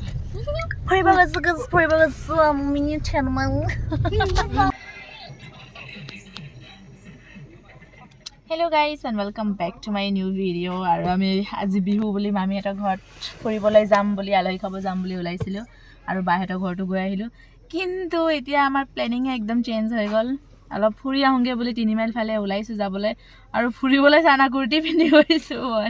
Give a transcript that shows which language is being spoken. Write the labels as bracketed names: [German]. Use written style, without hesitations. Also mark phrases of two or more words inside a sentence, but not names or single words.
[English] hello guys and welcome back to my new video [Assamese] আৰু আমি আজি বিহু বুলি মামি এটা ঘৰত ফুৰিবলৈ যাম বুলি আলহী খাব যাম বুলি ওলাইছিল আৰু বাহেতৰ ঘৰটো গৈ আহিলো কিন্তু এতিয়া আমাৰ প্ল্যানিং একদম চেঞ্জ হৈ গল অলপ ফুৰি আহোগে বুলি 3 মাইল ফালে ওলাইছো যাবলৈ আৰু ফুৰিবলৈ চানা কুৰ্তি পিন্ধি গৈছো মই